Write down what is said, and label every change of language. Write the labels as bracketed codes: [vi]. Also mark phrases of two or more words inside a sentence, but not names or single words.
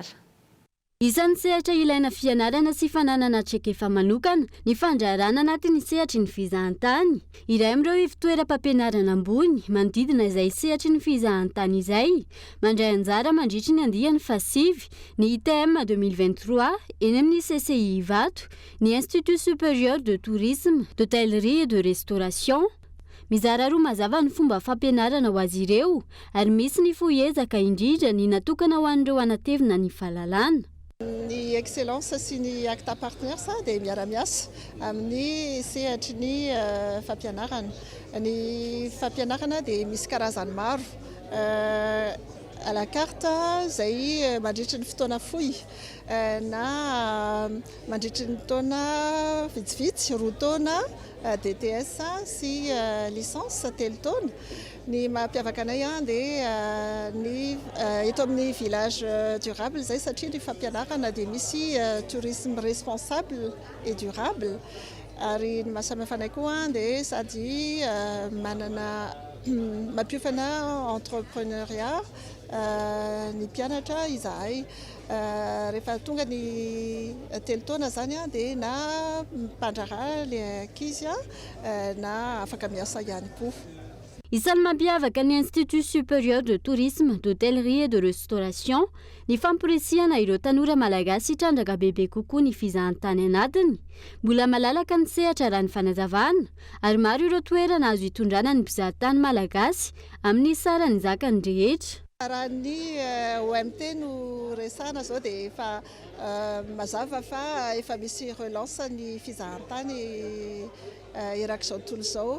[mg] Isan'ny sehatra ilaina fianarana sy fananana traikefa manokana ny fandrarana anatin'ny sehatry ny fizahantany. Iray amin'ireo ivitoeram-pampianarana ambony manodidina izay sehatry ny fizahantany izay mandray anjara mandritry ny andiany fasivy ny ITM 2023 eny amin'ny CCI Ivato, ny Institut Supérieur de Tourisme, d'Hôtellerie et de Restauration. Mizara roa mazava ny fomba fampianarana ho azy ireo ary misy ny foezaka indrindra ny natokana ho an'ireo anatevina ny fahalalana. Ny excellence sy ny acta partners dia miara-miasa amin'ny sehatry ny fampianarana. Ny fampianarana dia misy karazany maro. [fr] À la carte [mg] izay mandritry ny fotoana fohy na mandritry ny taona vitsivitsy, 2 taona DTS sy licence 3 taona. Ny mampiavaka anay dia ny eto amin'ny [fr] village durable [mg] zay satria ny fampianarana dia misy [fr] tourisme responsable et durable. [mg] Ary ny mahasamihafa anay koa dia sady manana mampiofana entrepreneuriat ny mpianatra izahay rehefa tonga ny 3 taona zany dia na mpandrahara le ankizy na afaka miasa ihany koa. Isan'ny mampiavaka ny Institut Supérieur de Tourisme, d'Hôtellerie et de Restauration ny famporisiana ireo tanora malagasy trandraka bebe kokoa ny fizahantany anatiny. Mbola malalaka ny sehatra raha ny fanazavana ary maro ireo toerana azo hitondrana ny mpizahatany malagasy amin'ny sarany zakany rehetra. Raha ny OMT no resana zao dia efa mazava fa efa misy relance ny fizahantany erak'izao tontolo izao.